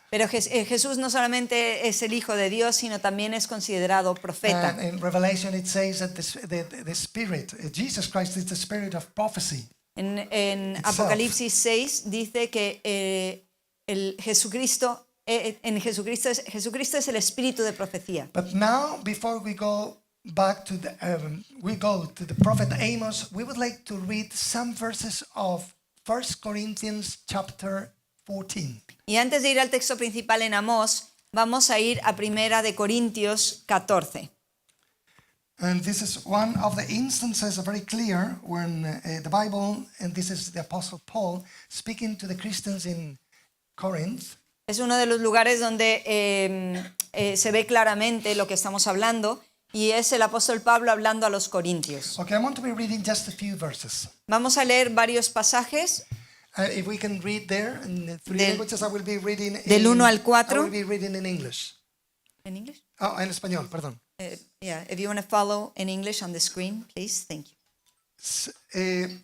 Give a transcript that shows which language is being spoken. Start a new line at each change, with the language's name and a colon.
Spanish: Pero Jesús no solamente es el Hijo de Dios, sino también es considerado profeta.
English: And in Revelation it says that the Spirit, Jesus Christ is the Spirit of prophecy.
Spanish: En Apocalipsis 6 dice que Jesucristo es el espíritu de profecía.
English: But now, before we go back to the prophet Amos, we would like to read some verses of 1 Corinthians chapter 14.
Spanish: Y antes de ir al texto principal en Amós, vamos a ir a Primera de Corintios 14.
English: And this is one of the instances very clear when the Bible, and this is the Apostle Paul speaking to the Christians in Corinth.
Spanish: Es uno de los lugares donde se ve claramente lo que estamos hablando, y es el apóstol Pablo hablando a los corintios.
English: Okay, I want to be reading just a few verses.
Spanish: Vamos a leer varios pasajes
English: If we can read there in the three
Spanish: Del-
English: languages, I will be reading
Spanish: del 1 al 4.
English: I will be reading in English.
Spanish: en English. Oh, en español, perdón.
English: Yeah, if you want to follow in English on the screen, please, thank you.